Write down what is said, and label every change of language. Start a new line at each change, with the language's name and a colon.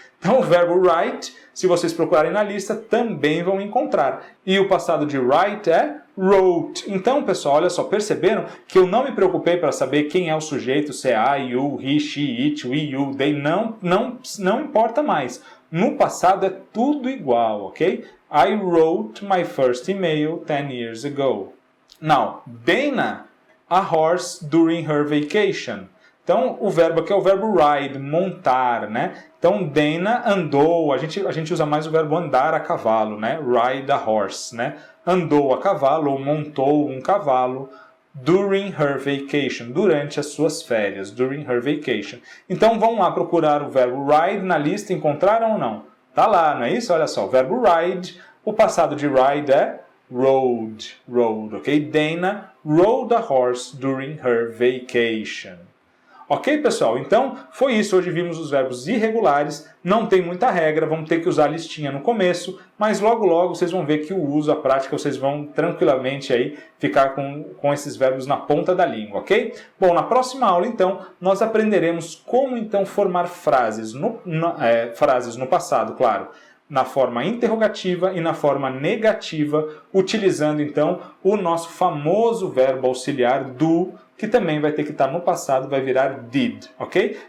Portuguese: Então o verbo write, se vocês procurarem na lista, também vão encontrar. E o passado de write é wrote. Então, pessoal, olha só, perceberam que eu não me preocupei para saber quem é o sujeito, se é
English: I, you, he, she, it, we, you, they,
Portuguese: não importa mais. No passado é tudo igual, ok?
English: I wrote my first email 10 years ago. Now, Dana a horse during her vacation.
Portuguese: Então, o verbo aqui é o verbo ride, montar, né? Então, Dana andou, a gente usa mais o verbo andar a cavalo, né?
English: Ride a horse,
Portuguese: né? Andou a cavalo ou montou um cavalo
English: during her vacation,
Portuguese: durante as suas férias, during her vacation. Então, vamos lá procurar o verbo ride na lista, encontraram ou não? Tá lá, não é isso? Olha só, o verbo ride, o passado de ride é rode, ok?
English: Dana rode a horse during her vacation.
Portuguese: Ok, pessoal? Então, foi isso. Hoje vimos os verbos irregulares. Não tem muita regra, vamos ter que usar a listinha no começo, mas logo logo vocês vão ver que o uso, a prática, vocês vão tranquilamente aí ficar com esses verbos na ponta da língua, ok? Bom, na próxima aula, então, nós aprenderemos como, então, formar frases no passado, claro, na forma interrogativa e na forma negativa, utilizando então o nosso famoso verbo auxiliar do, que também vai ter que estar no passado, vai virar did, ok?